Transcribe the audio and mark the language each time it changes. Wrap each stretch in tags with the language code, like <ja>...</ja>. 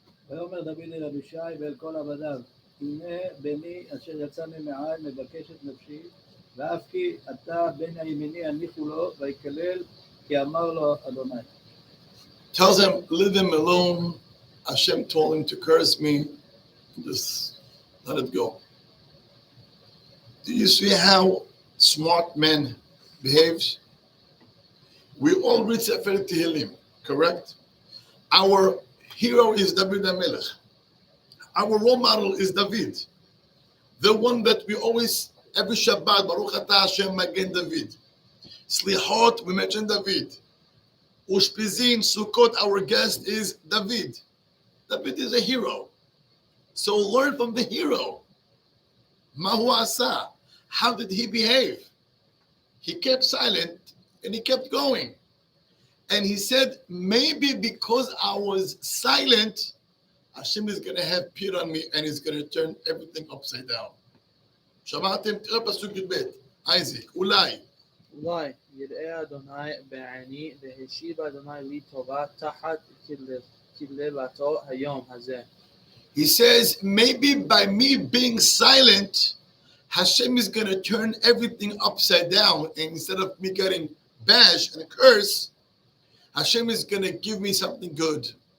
<he>ויאמר דוד אל אבישי ואל כל עבדיו, הנה בני אשר יצא ממעי מבקש את נפשי, ואף כי אתה בן הימיני הניחו לו, ויקלל כי אמר לו אדוני.</he> <en>Tells him, leave him alone. Hashem told him to curse me. Just let it go. Do you see how smart men behave? We all read Sefer Tehillim, correct? Our hero is David HaMelech. Our role model is David. The one that we always, every Shabbat,</en> <he>Baruch Atah Hashem Magen David.</he> <en>Slichot, we mention David. Ushpizin, Sukkot, our guest is David. David is a hero. So learn from the hero.</en> <he>Mahu asa.</he> <en>How did he behave? He kept silent and he kept going. And he said, maybe because I was silent, Hashem is going to have pity on me and he's going to turn everything upside down.</en> <he>שמעתם? תראה פסוק י"ב. Isaac, אולי. אולי יראה אדוני בעיני והשיב אדוני לי טובה תחת קללתו היום הזה.</he> <en>He says, maybe by me being silent, Hashem is going to turn everything upside down. And instead of me getting bashed and a curse, Hashem is going to give me something good.</en>